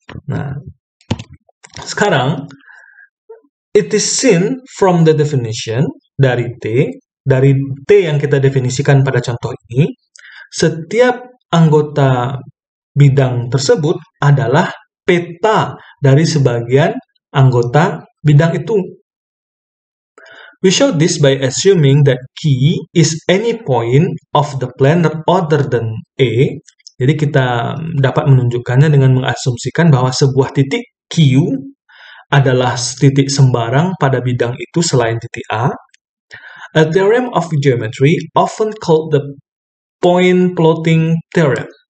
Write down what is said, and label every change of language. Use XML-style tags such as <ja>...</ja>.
<id>Nah, sekarang,</id> <en>it is seen from the definition</en> <id>dari T yang kita definisikan pada contoh ini, setiap anggota bidang tersebut adalah peta dari sebagian anggota bidang itu.</id> <en>We show this by assuming that Q is any point of the plan other than A.</en> <id>Jadi kita dapat menunjukkannya dengan mengasumsikan bahwa sebuah titik Q adalah titik sembarang pada bidang itu selain titik A.</id> <en>A theorem of geometry often called the point plotting theorem.</en>